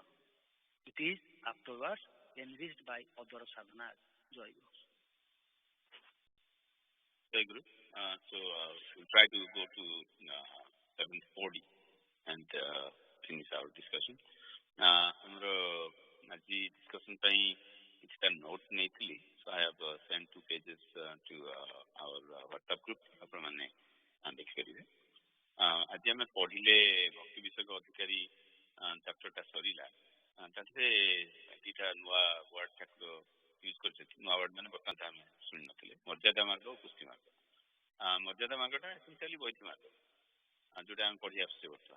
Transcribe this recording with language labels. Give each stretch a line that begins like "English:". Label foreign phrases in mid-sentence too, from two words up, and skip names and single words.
English: It is afterwards enriched by other sadhanas.
Hindi: जय गुरु. जय गुरु.
English: We'll try to go to 740 and finish our discussion. Our discussion
Odia: ପାଇଁ किछटा note ନେଇଥିଲି.
English: So I have sent 2 pages to our WhatsApp group.
Odia: ଆପଣ ମାନେ ଦେଖିପାରିବେ. ଆଜି ଆମେ ପଢିଲେ ଭକ୍ତି ବିଷୟକ ଅଧିକାରୀ ଚାପ୍ଟରଟା ସରିଲା. ତାଥିରେ ଦିଟା ନୂଆ ୱାର୍ଡ ଠାକୁର ୟୁଜ୍ କରିଛନ୍ତି. ନୂଆ ୱାର୍ଡ ମାନେ ବର୍ତ୍ତମାନ ଆମେ ଶୁଣି ନଥିଲେ. ମର୍ଯ୍ୟାଦା ମାର୍ଗ ଓ ପୁଷ୍ଟି ମାର୍ଗ. ମର୍ଯ୍ୟାଦା ମାର୍ଗଟା ଏସେନ୍ସିଆଲି ବୈଧି ମାର୍ଗ ଯୋଉଟା ଆମେ ପଢି ଆସୁଛେ ବର୍ତ୍ତମାନ.